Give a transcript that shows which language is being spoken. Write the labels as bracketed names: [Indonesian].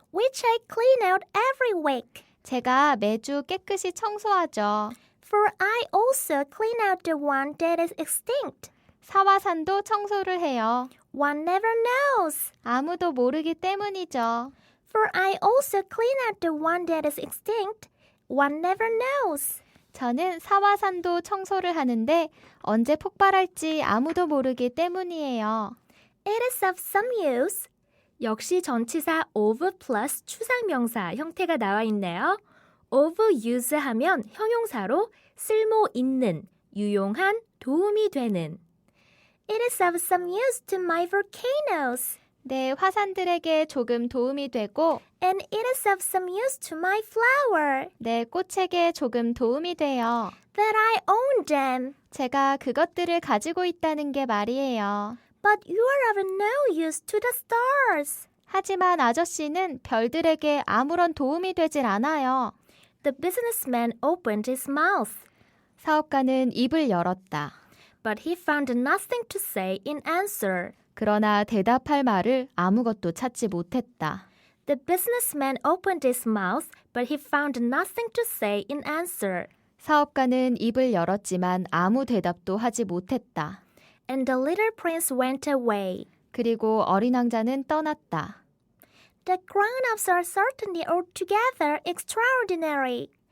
[English] which I clean out every week. [Korean] 제가 매주 깨끗이 청소하죠. [English] For I also clean out the one that is extinct. [Korean] 사화산도 청소를 해요. [English] One never knows. [Korean] 아무도 모르기 때문이죠. [English] For I also clean out the one that is extinct. One never knows. [Korean] 저는 사화산도 청소를 하는데 언제 폭발할지 아무도 모르기 때문이에요. [English] It is of some use. [Korean] 역시 전치사 of plus 추상명사 형태가 나와 있네요. [English] of use [Korean] 하면 형용사로 쓸모 있는, 유용한, 도움이 되는. [English] It is of some use to my volcanoes. [Korean] 내 화산들에게 조금 도움이 되고 [English] and it is of some use to my flower, [Korean] 내 꽃에게 조금 도움이 돼요. [English] that I own them. [Korean] 제가 그것들을 가지고 있다는 게 말이에요. [English] But you are of no use to the stars. [Korean] 하지만 아저씨는 별들에게 아무런 도움이 되질 않아요. [English] The businessman opened his mouth, [Korean] 사업가는 입을 열었다. [English] but he found nothing to say in answer. [Korean] 그러나 대답할 말을 아무것도 찾지 못했다. [English] The businessman opened his mouth, but he found nothing to say in answer. [Korean] 사업가는 입을 열었지만 아무 대답도 하지 못했다. [English] And the little prince went away. [Korean] 그리고 어린 왕자는 떠났다. [English] The grown-ups are certainly altogether extraordinary.